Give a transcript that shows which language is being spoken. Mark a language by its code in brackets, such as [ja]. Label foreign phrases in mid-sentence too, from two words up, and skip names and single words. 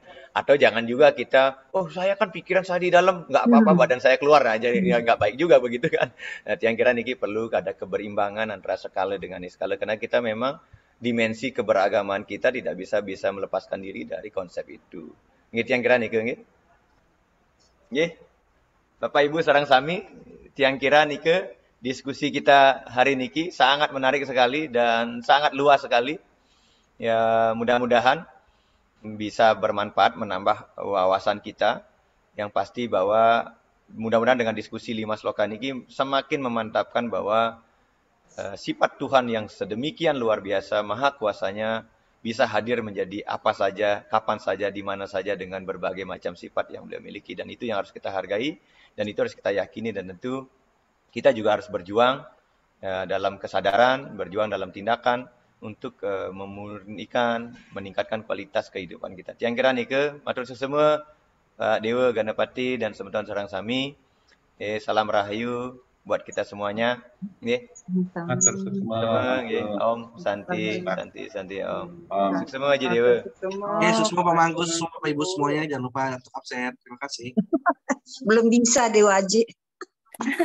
[id] Atau jangan juga kita, saya kan pikiran saya di dalam, nggak apa-apa badan saya keluar aja, ya nggak baik juga begitu kan. Nah, yang kira niki perlu ada keberimbangan antara skala dengan niskala, karena kita memang dimensi keberagaman kita tidak bisa melepaskan diri dari konsep itu. Gitu yang kira niki, nggih. Bapak Ibu [ban] sareng sami, [id] tiang kira niki diskusi kita hari niki sangat menarik sekali dan sangat luas sekali. Ya, mudah-mudahan bisa bermanfaat, menambah wawasan kita. Yang pasti bahwa mudah-mudahan dengan diskusi 5 sloka niki semakin memantapkan bahwa sifat Tuhan yang sedemikian luar biasa, maha kuasanya bisa hadir menjadi apa saja, kapan saja, di mana saja dengan berbagai macam sifat yang beliau miliki. Dan itu yang harus kita hargai dan itu harus kita yakini, dan tentu kita juga harus berjuang dalam kesadaran, berjuang dalam tindakan untuk memurnikan, meningkatkan kualitas kehidupan kita. Yang kira nih ke matur semua Pak Dewa Ganapati dan [ban] semeton sareng sami. [id] Salam rahayu buat kita semuanya. Nggih. Matur semua. Nggih, Om Santi Om. Sukses semua aja Dewa. Sukses semua Pak Mangku, semua Bapak Ibu semuanya, jangan lupa untuk absen. Terima kasih. Belum bisa Dewa Haji.